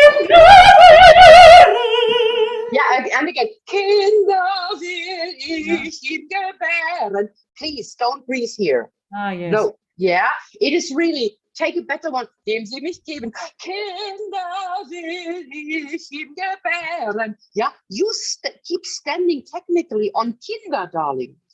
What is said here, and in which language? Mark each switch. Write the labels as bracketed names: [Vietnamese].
[English] Yeah, and again, [German] Kinder will ich ihm gebären. [English] Please don't breathe here. Ah, yes. No, yeah, it is really, take a better one. [German] Dem sie mich geben, Kinder will ich ihm gebären. [English] Yeah, you keep standing technically on Kinder, darling.